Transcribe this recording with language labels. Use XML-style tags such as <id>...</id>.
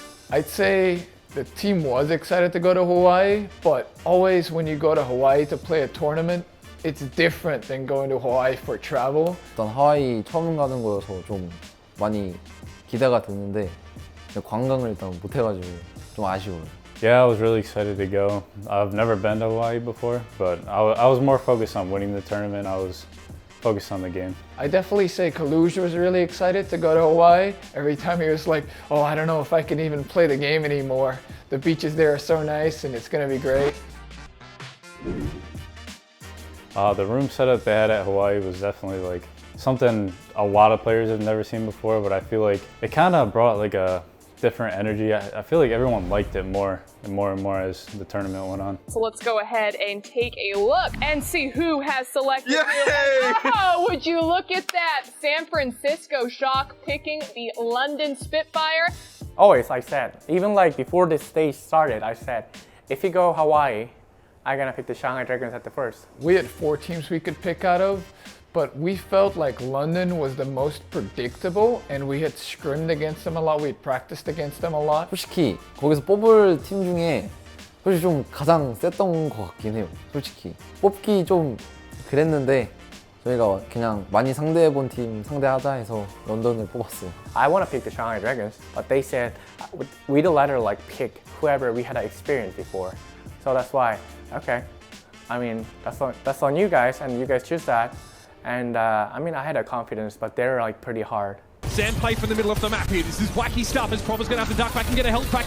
<en>I'd say the team was excited to go to Hawaii, but always when you go to Hawaii to play a tournament, it's different than going to Hawaii for travel.</en> <ko>일단 하와이 처음 가는 거여서 좀 많이 기대가 됐는데 관광을 일단 못 해가지고 좀 아쉬워요.</ko> <en>Yeah, I was really excited to go. I've never been to Hawaii before, but I was more focused on winning the tournament. I was focused on the game. I definitely say Kalush was really excited to go to Hawaii. Every time he was like, oh, I don't know if I can even play the game anymore. The beaches there are so nice and it's gonna be great. The room setup they had at Hawaii was definitely like something a lot of players have never seen before, but I feel like it kind of brought like a different energy. I feel like everyone liked it more and more as the tournament went on. So let's go ahead and take a look and see who has selected. Yay! Oh, would you look at that? San Francisco Shock picking the London Spitfire. Always, I said, even like before this stage started, I said, if you go Hawaii, I'm gonna pick the Shanghai Dragons at the first. We had 4 teams we could pick out of, but we felt like London was the most predictable, and we had scrimmed against them a lot. We had practiced against them a lot.</en> <ko>솔직히 거기서 뽑을 팀 중에 솔직히 좀 가장 셌던 것 같긴 해요. 솔직히 뽑기 좀 그랬는데 저희가 그냥 많이 상대해본 팀 상대하자 해서 런던을 뽑았어요.</ko> <en>I want to pick the Shanghai Dragons, but they said we'd rather like pick whoever we had experience before. So that's why, okay. I mean, that's on you guys, and you guys choose that. And I mean, I had a confidence, but they're like pretty hard. Sam play from the middle of the map here. This is wacky stuff as Proper's going to have to duck back and get a health back.</en>